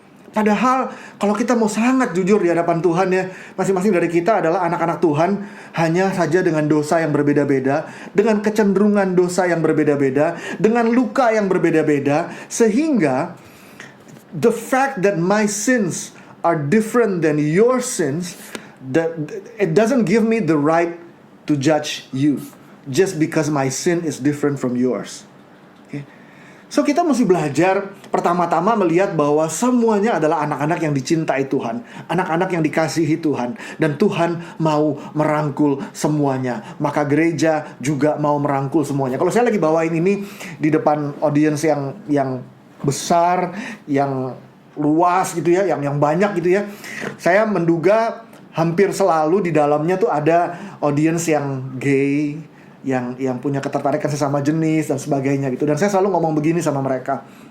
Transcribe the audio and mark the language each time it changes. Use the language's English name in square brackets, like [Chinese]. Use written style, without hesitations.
[Indonesian] Padahal kalau kita mau sangat jujur di hadapan Tuhan ya, masing-masing dari kita adalah anak-anak Tuhan, hanya saja dengan dosa yang berbeda-beda, dengan kecenderungan dosa yang berbeda-beda, dengan luka yang berbeda-beda, sehingga [English] the fact that my sins are different than your sins, that it doesn't give me the right to judge you just because my sin is different from yours. Okay? [Indonesian] So kita mesti belajar pertama-tama melihat bahwa semuanya adalah anak-anak yang dicintai Tuhan, anak-anak yang dikasihi Tuhan, dan Tuhan mau merangkul semuanya. Maka gereja juga mau merangkul semuanya. Kalau saya lagi bawain ini di depan audiens yang besar, yang luas gitu ya, yang banyak gitu ya, saya menduga hampir selalu di dalamnya tuh ada audiens yang gay, yang punya ketertarikan sesama jenis dan sebagainya gitu. Dan saya selalu ngomong begini sama mereka.